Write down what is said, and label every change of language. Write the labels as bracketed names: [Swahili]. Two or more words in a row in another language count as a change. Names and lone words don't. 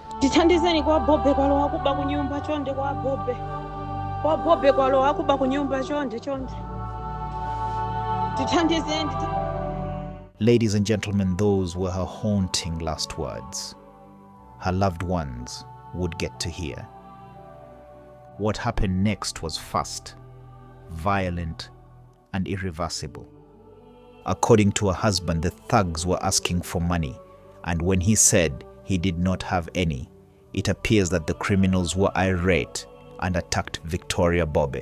[Nyanja] Tithandizeni kwa Bobe kwalo akuba kunyumba chonde kwa Bobe. Kwa Bobe kwalo akuba kunyumba chonde. Tithandizeni. [English] Ladies and gentlemen, those were her haunting last words. Her loved ones would get to hear. What happened next was fast, violent, and irreversible. According to her husband, the thugs were asking for money, and when he said he did not have any, it appears that the criminals were irate and attacked Victoria Bobe.